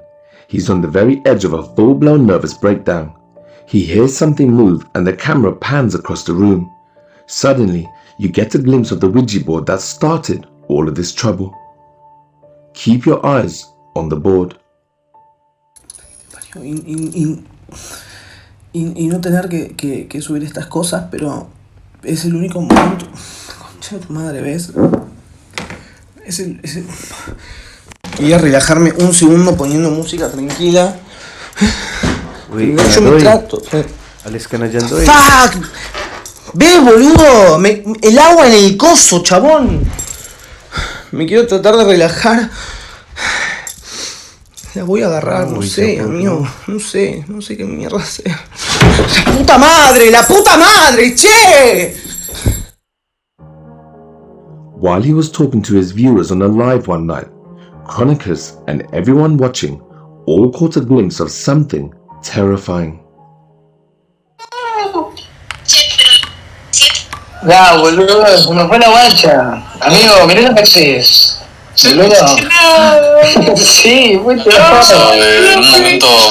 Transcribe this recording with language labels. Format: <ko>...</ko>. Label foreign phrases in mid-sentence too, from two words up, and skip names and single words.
<en>He's on the very edge of a full-blown nervous breakdown. He hears something move and the camera pans across the room. Suddenly, you get a glimpse of the Ouija board that started all of this trouble. Keep your eyes on the board.</en> <es>Y no tener que subir estas cosas, pero Es el único momento. Concha de tu madre, ¿ves? Quería relajarme un segundo poniendo música tranquila. Uy, Yo me trato.</es> <tl>Alis ka na dyan, Doy.</tl> <es>¡Fuck! ¡Ve, boludo! El agua en el coso, chabón. Me quiero tratar de relajar. La voy a agarrar, no sé, amigo. No sé qué mierda hacer. ¡La puta madre, che!</es> <en>While he was talking to his viewers on a live one night, Chronicus and everyone watching all caught a glimpse of something terrifying.</en> <es>Ya, boludo, se me fue la guacha. Amigo, mirá lo que haces. Boludo. Sí, muy trabajo. En un momento</es>